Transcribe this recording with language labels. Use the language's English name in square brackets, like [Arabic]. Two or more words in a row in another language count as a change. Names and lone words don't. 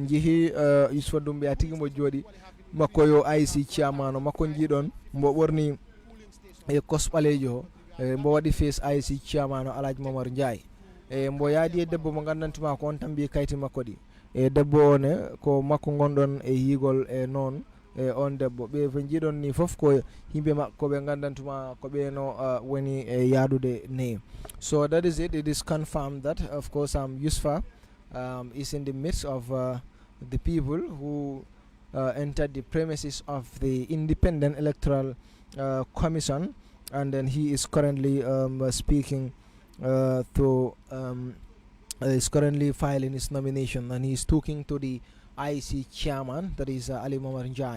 [Fula] jeehi Yusupha Dumbuya tigi mo jooɗi makko yo [English] IC chairman [Fula] o makko jiiɗon mbo ɓorni kos ɓalejo mbo waɗi face [English] IC chairman [Fula] o Alhaji Momar Ndiaye mbo yaadi e debbo mo gandantuma ko on tan mbi kayti makko ɗi debbo one ko makko gonɗon e yigol noon on debbo ɓe ɓe jiiɗon ni fof ko yimɓe makko ɓe gandantuma ko ɓeno woni yaadude neyi [English] so that is it. It is confirmed that of course Yusupha is in the midst of the people who entered the premises of the Independent Electoral Commission, and then he is currently speaking is currently filing his nomination, and he's talking to the IEC chairman, that is Ali Momar Njai.